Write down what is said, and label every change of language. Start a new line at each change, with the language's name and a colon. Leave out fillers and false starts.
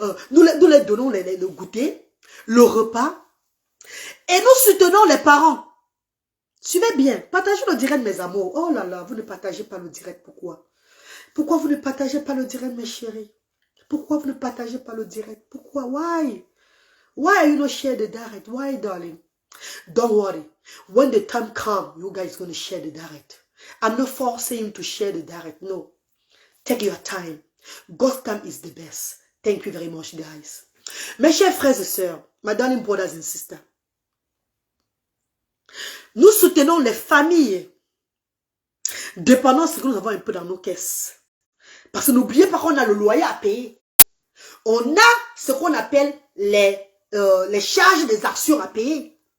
French: nous les donnons le goûter, le repas, et nous soutenons les parents. Suivez bien, partagez le direct, mes amours. Oh là là, vous ne partagez pas le direct, pourquoi? Pourquoi vous ne partagez pas le direct, mes chéris? Pourquoi vous ne partagez pas le direct? Pourquoi?
English: Why? Why are you not share the direct? Why, darling? Don't worry. When the time comes, you guys going to share the direct. I'm not forcing you to share the direct. No. Take your time. God's time is the best. Thank you very much, guys.
French: Mes chers frères et sœurs,
English: my darling brothers and sisters,
French: nous soutenons les familles dépendant de ce que nous avons un peu dans nos caisses. Parce que n'oubliez pas qu'on a le loyer à payer. On a ce qu'on appelle les charges des actions à payer.